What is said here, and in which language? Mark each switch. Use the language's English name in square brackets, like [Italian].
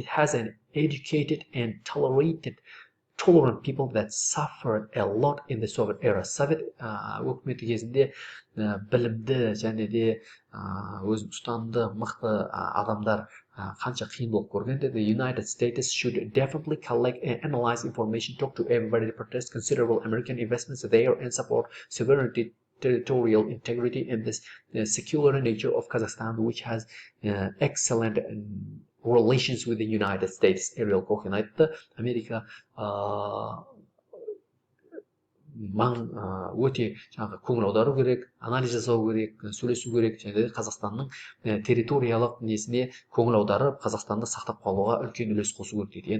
[English] It has an educated and tolerant people that suffered a lot in the Soviet era. [Kazakh] Совет өкіметі кезінде білімді және де өзін ұстанды мықты адамдар қанша қиын болып көрген деді. [English] The United States should definitely collect and analyze information, talk to everybody, protest considerable American investments there, and support sovereignty, territorial integrity, and the secular nature of Kazakhstan, which has excellent relations with the United States. [Kazakh] Ariel Cohen айтты, Америка өте көңіл аудару керек, анализ жасау керек, сөйлесу керек, және де Қазақстанның территориялық несіне көңіл аударып, Қазақстанды сақтап қалуға үлкен үлес қосу керек дейді.